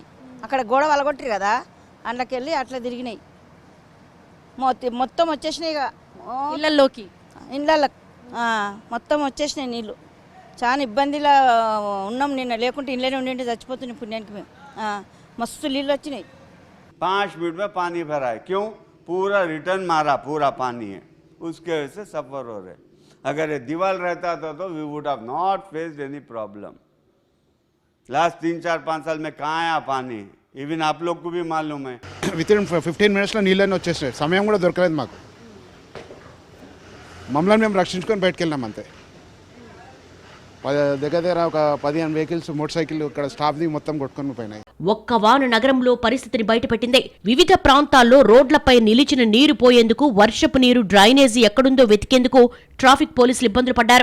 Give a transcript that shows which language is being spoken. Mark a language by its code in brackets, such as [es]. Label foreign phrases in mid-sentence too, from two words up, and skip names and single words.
[te] అక్కడ గోడ వలగొట్టారు కదా, అందులోకెళ్ళి అట్లా తిరిగినాయి. మొత్తం వచ్చేసినాయి ఇళ్లలోకి, ఇళ్ళ మొత్తం వచ్చేసినాయి నీళ్ళు. చాలా ఇబ్బందిలో ఉన్నాం నిన్న. లేకుంటే ఇళ్ళనే ఉండి చచ్చిపోతున్నాయి పుణ్యానికి మేము. మస్తు నీళ్ళు వచ్చినాయి. [hi] 5 मिनट में पानी भरा है. क्यों? पूरा रिटर्न मारा, पूरा पानी है, उसके वजह से सफ़र हो रहे. अगर ये दीवार रहता था तो [en] we would have not faced any problem. [hi] लास्ट 3-4-5 साल में कहाँ आया पानी, इवन आप लोग को भी मालूम है. [en] within 15 minutes [te] నీళ్ళని వచ్చేసినాయి. సమయం కూడా దొరకలేదు మాకు. మమ్మల్ని మేము రక్షించుకొని బయటకు వెళ్ళినాం అంతే. దగ్గర ఒక 15 వెహికల్స్, మోటార్ సైకిల్ ఇక్కడ స్టాఫ్ది మొత్తం కొట్టుకొని పోయినాయి. ఒక్క వాన నగరంలో పరిస్థితిని బయటపెట్టింది. వివిధ ప్రాంతాల్లో రోడ్లపై నిలిచిన నీరు పోయేందుకు, వర్షపు నీరు డ్రైనేజీ ఎక్కడుందో వెతికేందుకు ట్రాఫిక్ పోలీసులు ఇబ్బందులు పడ్డారు.